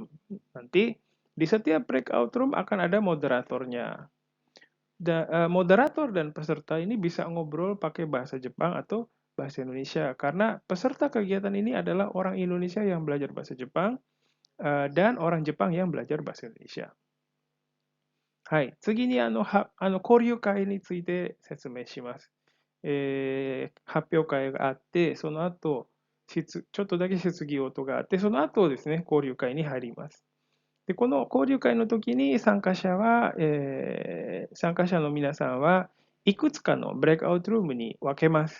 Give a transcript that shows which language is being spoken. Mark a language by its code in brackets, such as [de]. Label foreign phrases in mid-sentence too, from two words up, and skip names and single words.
[id] Nanti di setiap [en] breakout room [id] akan ada moderatornya. Moderator dan peserta ini bisa ngobrol pakai bahasa Jepang atau bahasa Indonesia karena peserta kegiatan ini adalah orang Indonesia yang belajar bahasa Jepang dan orang Jepang yang belajar bahasa Indonesia. [ja] はい。次に交流会について説明します。発表会があって、その後、ちょっとだけ質疑応答があって、その後ですね、交流会に入ります。で、この交流会の時に参加者の皆さんはいくつかのブレイクアウトルームに分けます。